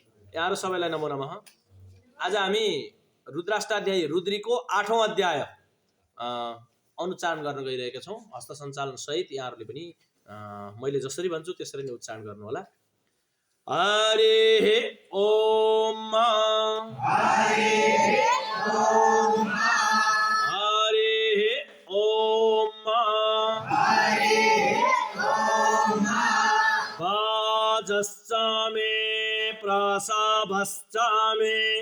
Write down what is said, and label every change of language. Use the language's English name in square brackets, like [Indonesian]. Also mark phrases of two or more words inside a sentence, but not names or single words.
[Nepali] यहाँ सबैलाई [Sanskrit] नमो नमः। [Nepali] आज हामी रुद्राष्टाध्यायी रुद्रीको 8औं अध्याय अनुच्चारण गर्न गइरहेका छौं। हस्त सञ्चालन सहित यहाँहरूले पनि मैले जसरी भन्छु त्यसरी नै उच्चारण गर्नु होला। [Sanskrit] हरि ओम हरि ओम हरि ओम हरि ओम वाजस्सामे प्रसाभस्सामे